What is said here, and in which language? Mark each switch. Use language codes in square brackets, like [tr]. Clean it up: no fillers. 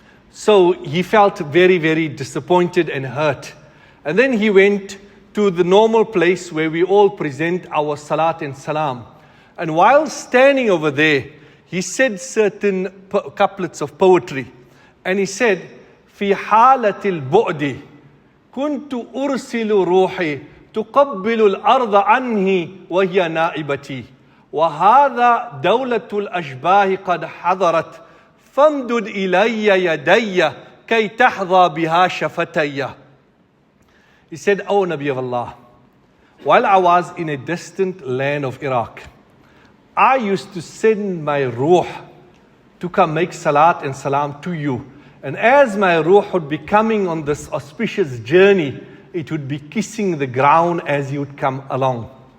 [en] So he felt very, very disappointed and hurt. And then he went to the normal place where we all present our salat and salam. And while standing over there, he said certain couplets of poetry. And he said, [ar] في حالة البعد كنت أرسل روحي تقبل الأرض عنه وهي نائبتي وهذا دولة الأشباه قد حضرت فامدد إلي يدي كي تحظى بها شفتي. [en] He said, O Nabi of Allah, while I was in a distant land of Iraq, I used to send my ruh to come make salat and salam to you. And as my ruh would be coming on this auspicious journey, it would be kissing the ground as he would come along.